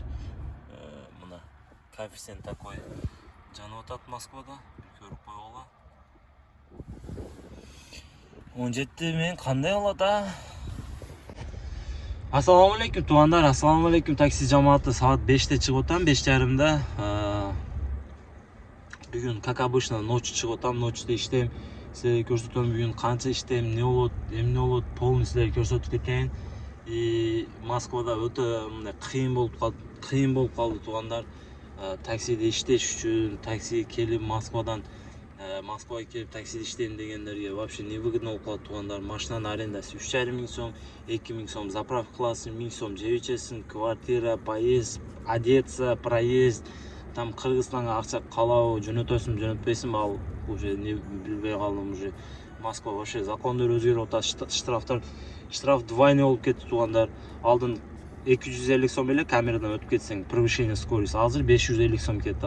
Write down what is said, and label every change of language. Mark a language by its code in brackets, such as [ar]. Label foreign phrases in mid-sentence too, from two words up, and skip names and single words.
[ky] Мына [ru] коэффициент такой [ky] жанып атат Москвада. Көрүп койгула. 17 менен кандай болот а? Ассаламу алейкум туугандар, ассаламу алейкум такси жамааты. Саат 5-те чыгып атам, 5:30-да. Бүгүн [ru] как обычно ночь [ky] чыгып атам, ночьта иштейм. Силерге көрсөтөм бүгүн канча иштейм, эмне болот, полный силерге көрсөтүп кетейин. И Москвада өтө мындай кыйын болуп калды туугандар. Таксиде иштеш үчүн, такси келип Москвага келип таксиде иштейм дегендерге [ru] вообще невыгодно [ky] болуп калат туугандар. Машинанын арендасы 3,5 сом, 2 сом заправка кыласың, 1 сом жеп ичесиң, квартира, [ru] поезд, одеться, проезд. [ky] Там Кыргызстанга акча калабы, жөнөтөсүң, жөнөтпөйсүң, ал уже не билбей калдым уже. Москва вообще закондор өзгөрүп атат, [ru] штраф двойной [ky] болуп кетти туугандар. Алдын 250 сом эле камерадан өтүп кетсең, [ru] превышение скорости, [ky] азыр 550 сом кетат.